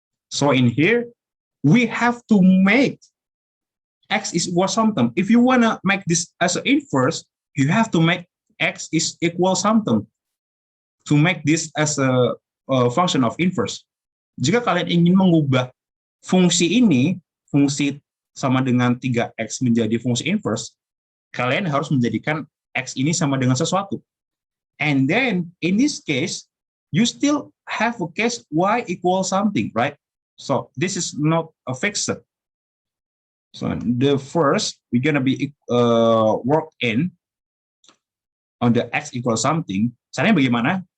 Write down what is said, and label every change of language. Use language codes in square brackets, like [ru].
[en] So in here, we have to make x is equal something. If you wanna make this as an inverse, you have to make x is equal something to make this as a function of inverse. [id] Jika kalian ingin mengubah fungsi ini, fungsi sama dengan 3x menjadi fungsi inverse, kalian harus menjadikan x ini sama dengan sesuatu. [en] And then, in this case, you still have a case y equals something, right? So, this is not a fixed. So, the first, we're going to be work in on the x equals something. [id] Caranya bagaimana?